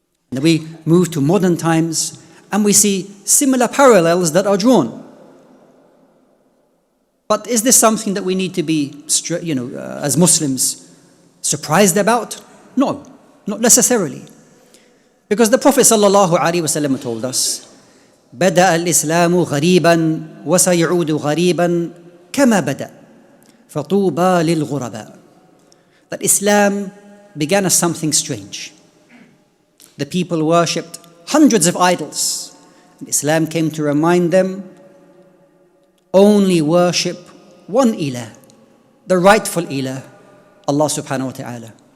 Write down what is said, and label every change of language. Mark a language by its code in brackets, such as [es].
[en] And we move to modern times and we see similar parallels that are drawn. But is this something that we need to be, as Muslims, surprised about? No, not necessarily. Because the Prophet ﷺ told us, [ar] بدأ الإسلام غريبا وسيعود غريبا كما بدأ فطوبى للغرباء. [en] That Islam began as something strange. The people worshipped hundreds of idols. And Islam came to remind them, only worship one ilah, the rightful ilah, Allah subhanahu wa ta'ala.